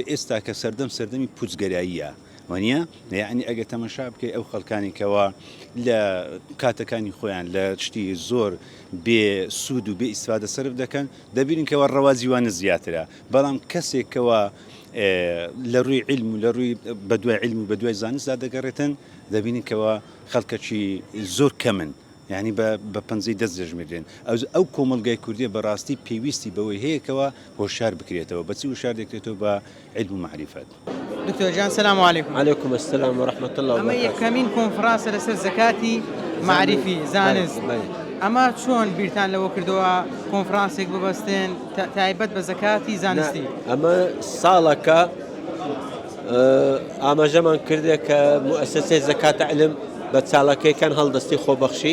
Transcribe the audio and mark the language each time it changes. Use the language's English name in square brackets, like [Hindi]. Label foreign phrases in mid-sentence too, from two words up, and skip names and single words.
[Central Kurdish] ئێستا کە سەردەمی پوچگەراییە وانە یعنی ئەگە تەمەشا بکەی ئەو خەڵکانی کەوا لە کاتەکانی خۆیان لە شتی زۆر بێ سوود و بێ ئیسفادە سەرف دەکەن دەبینن کەەوە ڕەوازیوانە زیاترە بەڵام کەسێکەوە لە ڕووی علم و لە ڕووی بەدوای علم و بەدوای زانستدا دەگەڕێتن دەبینن کەەوە خەڵکەکی زۆر کەمن یعنی بە پەنجەی دەست دەژمێرێن ئەو کۆمەلگای کوردی بەڕاستی پێویستی بەوەی هەیەکەوە هۆشار بکرێتەوە بەچی وشار دەکرێتەوە بە علم و معرفت. دکتۆر جان [Arabic] سلام علیکم. عليكم السلام ورحمة الله [Central Kurdish] ئەمە [Arabic] وبركاته. [Central Kurdish] یەکەمین کۆنفرانسە لەسەر زەکاتی معریفی زانست. ئەمە چۆن بیرتان لەوە کردەوە کۆنفرانسێک ببەستێن تایبەت بە زەکاتی زانستی؟ ئەمە ساڵەکە ئاماژەمان کردێ کە مؤسسەی زەکات علم بە چاڵەکەیکان هەڵدەستی خۆبەخشی.